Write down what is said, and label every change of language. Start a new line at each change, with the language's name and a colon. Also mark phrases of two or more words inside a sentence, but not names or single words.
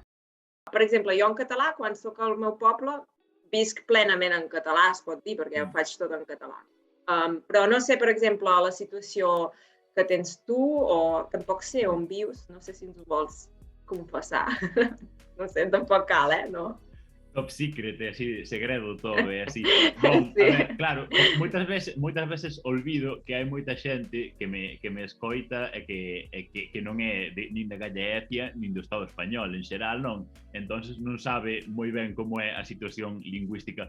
Catalan: Per exemple, jo en català, quan soc al meu poble, visc plenament en català, es pot dir, perquè ho faig tot en català. Però no sé, per exemple, la situació que tens tu o tampoc sé on vius, no sé si ens ho vols confessar. No sé, tampoc cal, no?
English: Top secret,
Galician: así, segredo todo, así. Bon, Sí. A ver, claro, moitas veces olvido que hai moita xente que me escoita e que non é nin da Galicia, nin do Estado español, en xeral non. Entonces non sabe moi ben como é a situación lingüística.